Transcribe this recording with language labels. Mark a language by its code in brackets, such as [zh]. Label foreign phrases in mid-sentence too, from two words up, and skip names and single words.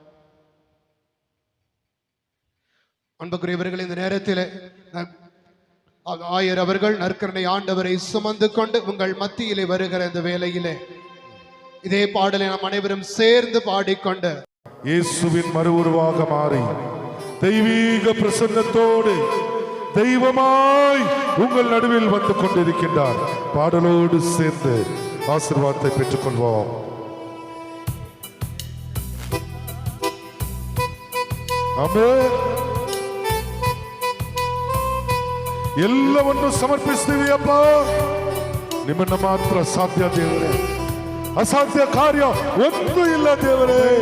[ta] அன்புக்குரியவர்கள், இந்த நேரத்தில் ஆயர் அவர்கள் நற்கருணை ஆண்டவரை சுமந்து கொண்டு உங்கள் மத்தியிலே வருகிற இந்த வேளையிலே இதே பாடலை நாம் அனைவரும் சேர்ந்து பாடிக்கொண்டு இயேசுவின் மறு உருவாக மாறி தெய்வீக பிரசன்னத்தோடு தெய்வமாய் உங்கள் நடுவில் வந்து கொண்டிருக்கின்றார். பாடலோடு சேர்ந்து ஆசீர்வாதத்தை பெற்றுக் கொள்வோம். [kn] ಆಮೆನ್. ಎಲ್ಲವನ್ನು ಸಮರ್ಪಿಸ್ತೀವಿ ಅಪ್ಪ. ನಿಮ್ಮನ್ನ ಮಾತ್ರ ಸಾಧ್ಯ ದೇವರೇ. ಅಸಾಧ್ಯ ಕಾರ್ಯ ಒಂದು ಇಲ್ಲ ದೇವರೇ.